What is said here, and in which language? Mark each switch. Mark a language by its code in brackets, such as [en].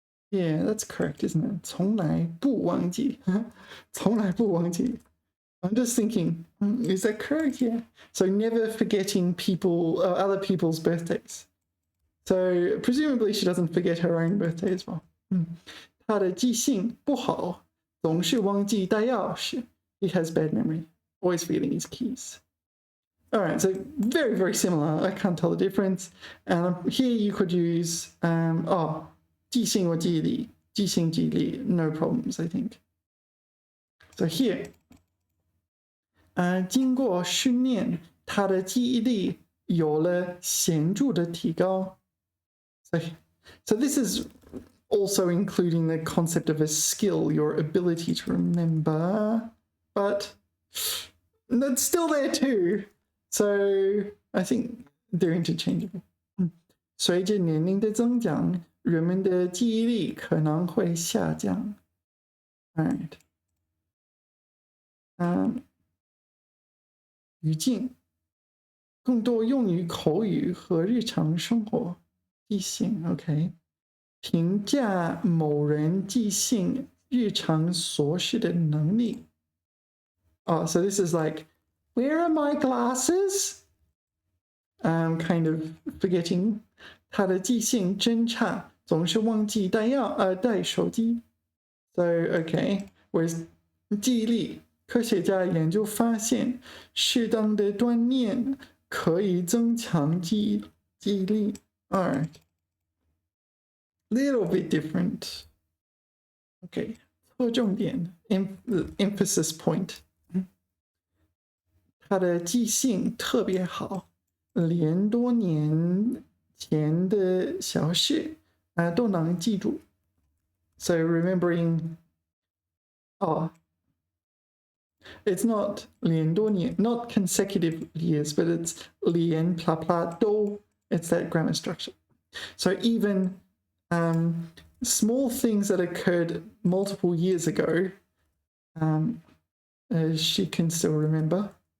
[en] Yeah, that's correct, isn't it? [zh] 从来不忘记。从来不忘记。 [en] I'm just thinking, is that correct? Yeah. So never forgetting other people's birthdays. So presumably she doesn't forget her own birthday as well. [zh] 她的记性不好，总是忘记带钥匙。 [en] He has bad memory, always forgetting his keys. All right, so very, very similar. I can't tell the difference. Here you could use, [zh] 记性或记忆力, 记性记忆力, [en] no problems, I think. So here, [zh] 经过训练，他的记忆力有了显著的提高。 [en] So this is also including the concept of a skill, your ability to remember, but that's still there too. So I think they're interchangeable. [zh] 随着年龄的增长，人们的记忆力可能会下降。 [en] All right. [zh] 语境更多用于口语和日常生活。记性 ，OK。评价某人记性日常琐事的能力。 [en] So this is like, where are my glasses? Kind of forgetting. [zh] 他的记性真差，总是忘记带手机。 [en] So okay, whereas [zh] 记忆力，科学家研究发现，适当的锻炼可以增强记忆力。 [en] All right. Little bit different. Okay, 侧重点 emphasis point. [zh] 他的记性特别好，连多年前的小事都能记住。 [en] So remembering, It's not [zh] 连多年, [en] not consecutive years, but it's 连 pla pla do. It's that grammar structure. So even small things that occurred multiple years ago, she can still remember.